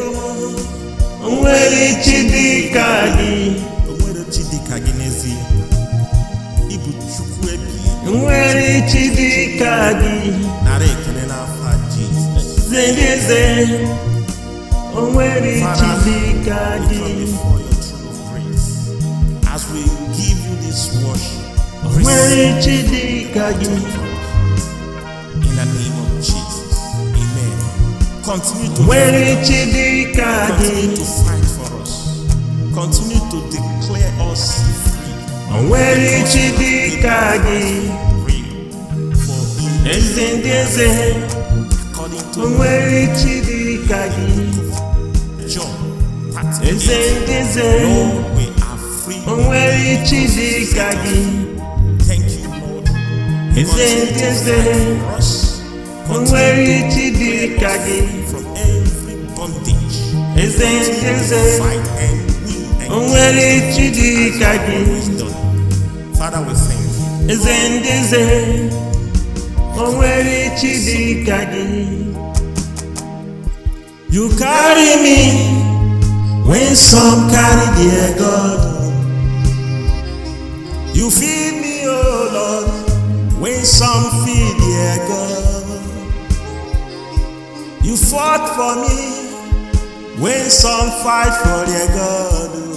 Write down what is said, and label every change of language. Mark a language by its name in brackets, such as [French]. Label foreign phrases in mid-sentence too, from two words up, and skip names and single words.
[Igbo] O nweghị chi dị ka gị. o nwere chi dị ka gị n'ezie. Ịbụ Chukwu ebighị O nweghị chi dị ka gị. nara ekele n'afa Jizọs. Eze ndị eze o nweghị chi dị ka [English] We [Igbo] gị. [English] come before your throne of grace as we give you this worship. [Igbo] O nweghị chi dị ka gị. [English] In the name of Jesus, amen. Continue to [Igbo] O nweghị chi dị ka [English] continue [Igbo] gị. [English] to fight for us. Continue to declare us free. [Igbo] O nweghị chi dị ka gị. [English] Free. For in [Igbo] Eze ndị eze [English] according [Igbo] o [English] to [Igbo] nweghị chi dị ka gị. [English] John [Igbo] Eze [English] 38, [Igbo] ndị eze [English] Lord, we are free. [Igbo] o nweghị chi dị ka gị. [English] Thank you, Lord. [Igbo] Eze ndị eze [English] For us. [Igbo] o nweghị chi dị ka gị. [English] From every bondage. [Igbo] Eze ndị eze [English] Fight and win. [Igbo] o nweghị chi dị ka gị. [English] Wisdom. Father, we thank you. [Igbo] Eze ndị eze o nweghị chi dị ka gị. [English] You carry me when some carry their God. You feed me, oh Lord, when some feed their God. You fought for me when some fight for their God.